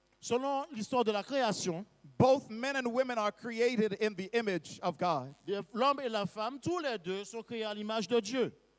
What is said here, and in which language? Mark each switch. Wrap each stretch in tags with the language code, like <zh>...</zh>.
<fr>Selon l'histoire de la création,</fr> <en>both men and women are created in the image of God.</en> <fr>l'homme et la femme, tous les deux sont créés à l'image de Dieu.</fr>